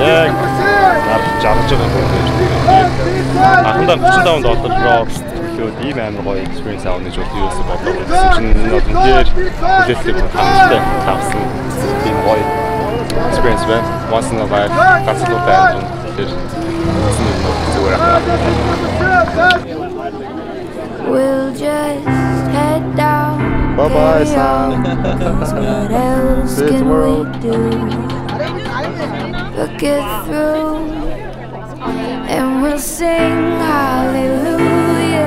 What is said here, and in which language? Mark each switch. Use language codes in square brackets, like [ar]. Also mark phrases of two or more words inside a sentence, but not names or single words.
[mn] Яг жаргаж байгаа юм байна. Анхандаа 35 доллараар төлөөд ийм амар гоё experience авах гэж юу юусэн бодлоо. Гэсэн чинь үнээр хүлээлттэй хамттай тавсан тийм гоё experience байна. [en] Once in a life [mn] ганцлуутай юм. Тэр зүгээр [en] We'll just head down. Bye bye, son. What else can we do? Look it through, and we'll sing hallelujah.